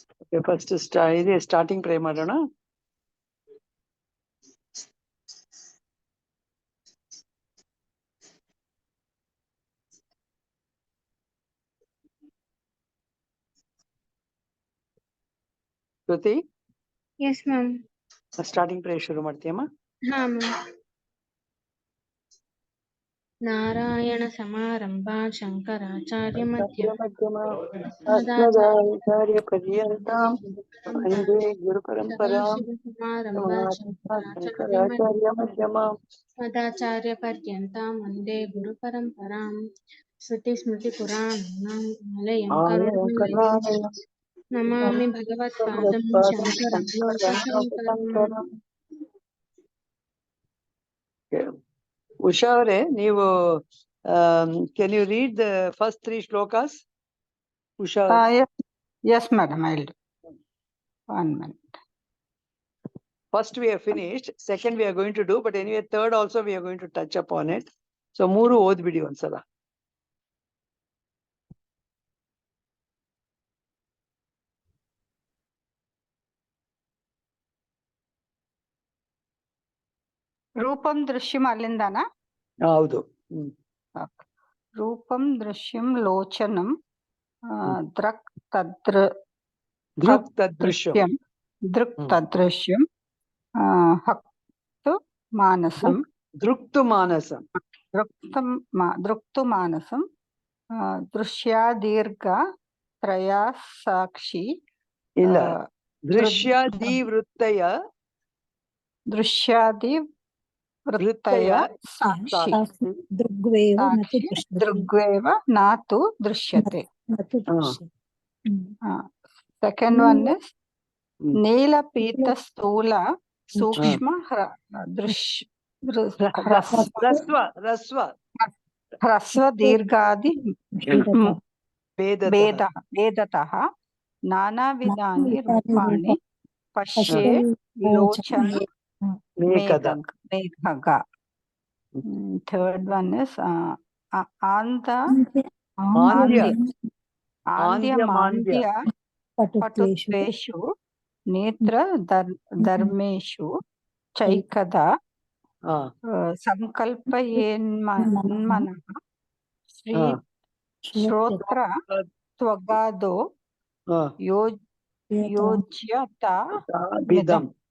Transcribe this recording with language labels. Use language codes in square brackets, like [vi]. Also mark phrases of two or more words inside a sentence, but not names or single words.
[kn] ಫಸ್ಟ್ ಇದೆ [en] starting pray [kn] ಮಾಡೋಣ. ಶ್ರುತಿ, [en] Yes ma'am. starting pray [kn] ಶುರು ಮಾಡ್ತೀಯಮ್ಮ? [sa] ಹಾ ಮ್ಯಾಮ್. ನಾರಾಯಣ ಸಮಾರಂಭಾ ಶಂಕರಾಚಾರ್ಯ ಮಧ್ಯಮ ಅಸ್ಮದಾಚಾರ್ಯ ಪರ್ಯಂತಾಂ ವಂದೇ ಗುರು ಪರಂಪರಾಂ ಸಮಾರಂಭಾ ಶಂಕರಾಚಾರ್ಯ ಮಧ್ಯಮಾಂ ಮದಾಚಾರ್ಯ ಪರ್ಯಂತಾಂ ವಂದೇ ಗುರು ಪರಂಪರಾಂ. ಶ್ರುತಿ ಸ್ಮೃತಿ ಪುರಾಣಾನಾಂ ಆಲಯಂ ಕರುಣಾಲಯಂ ನಮಾಮಿ ಭಗವತ್ಪಾದಂ ಶಂಕರಂ ಲೋಕಶಂಕರಂ. [kn] ಉಷಾ ಅವರೇ, ನೀವು [en] can you read the first 3 shlokas? ಉಷಾ, yes madam, I'll do. 1 minute. First we have finished, second we are going to do, but anyway third also we are going to touch upon it. [kn] So ಮೂರು ಓದ್ಬಿಡಿ ಒಂದ್ಸಲ. [sa] ರೂಪಂ ದೃಶ್ಯಂ [kn] ಅಲ್ಲಿಂದಾನಾ? ಹೌದು. [sa] ರೂಪಂ ದೃಶ್ಯಂ ಲೋಚನಂ ದೃಕ್ ತದೃಶ್ಯಂ ದೃಕ್ ತದೃಶ್ಯಂ ಹಕ್ತು ಮಾನಸಂ ದೃಕ್ತು ಮಾನಸಂ ದೃಕ್ತು ಮಾನಸಂ ದೃಶ್ಯಾದೀರ್ಘ ತ್ರಯಾಸಾಕ್ಷಿ. ಇಲ್ಲ, ದೃಶ್ಯಾದಿವೃತ್ತಯ ವೃತ್ತಯ ಸಾಕ್ಷಿ ದೃಗ್ವೇವ ನಾತು ದೃಶ್ಯತೆ. [en] Second one is [sa] ನೀಲಪೀತ ಸ್ಥೂಲ ಸೂಕ್ಷ್ಮ ಹ್ರಸ್ವ ದೀರ್ಘಾದಿ ಭೇದತಃ ನಾನಾವಿಧಾನಿ ರೂಪಾಣಿ ಪಶ್ಯೇ ಲೋಚನ ಮೇಘಗ. [en] Third one is [sa] ಆಂದ್ಯ ಪಟುತ್ವೇಷು ನೇತ್ರ ಧರ್ಮೇಶು ಚೈಕದ ಸಂಕಲ್ಪಯೇನ್ಮನಃ ಶ್ರೋತ್ರ ತ್ವಗಾದೋ ಯೋಜ್ಯತಾಮಿದಂ.